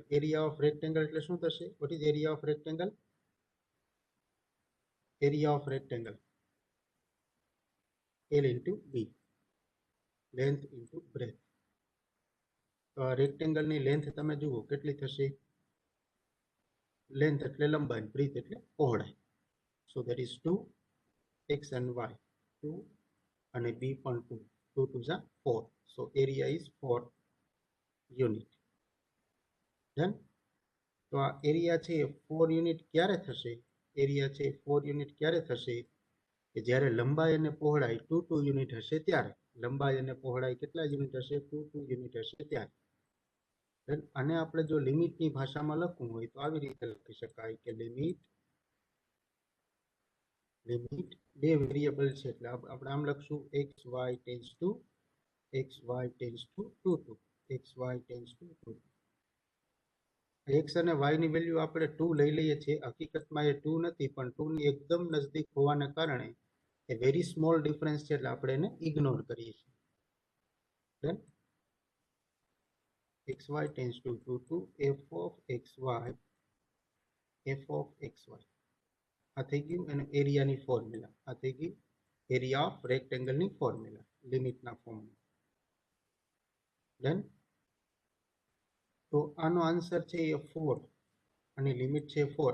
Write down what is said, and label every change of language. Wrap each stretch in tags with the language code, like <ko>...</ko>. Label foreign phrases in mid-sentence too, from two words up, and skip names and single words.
<en>area of rectangle</en> <gu>એટલે શું થશે?</gu> <en>what is area of rectangle? area of rectangle L into B, length into breadth.</en> <gu>તો આ રેક્ટેંગલની લેન્થ તમે જુઓ કેટલી થશે? લેન્થ એટલે લંબાઈ, બ્રીથ એટલે પહોળાઈ.</gu> <en>So that is 2 x and y, 2 and b પણ 2, 2 to the 4. So area is 4 unit. Then</en> <gu>તો આ એરિયા છે 4 યુનિટ ક્યારે થશે? એરિયા છે 4 યુનિટ ક્યારે થશે? કે જ્યારે લંબાઈ અને પહોળાઈ 2 2 યુનિટ હશે ત્યારે. લંબાઈ અને પહોળાઈ કેટલા યુનિટ હશે? 2 2 યુનિટ હશે ત્યારે. then આને આપણે જો લિમિટની ભાષામાં લખવું હોય તો આવી રીતે લખી શકાય કે લિમિટ બે વેરિયેબલ છે એટલે આપણે આમ લખશું xy</gu> <en>tends to</en> <gu>xy</gu> <en>tends to</en> <gu>2 2, xy</gu> <en>tends to</en> <gu>2. x અને y ની વેલ્યુ આપણે 2 લઈ લઈએ છીએ. હકીકતમાં એ 2 નથી પણ 2 ની એકદમ નજીક હોવાને કારણે એ</gu> <en>very small difference</en> <gu>છે એટલે આપણે એને ઇગ્નોર કરીએ છીએ.</gu> <en>then xy tends to 2 to f of xy</en> <gu>આ થઈ ગયું અને એરિયાની ફોર્મ્યુલા. આ થઈ ગઈ</gu> <en>area of rectangleની</en> <gu>ફોર્મ્યુલા લિમિટના ફોર્મમાં. then તો આનો આન્સર છે એ 4 અને લિમિટ છે 4.</gu>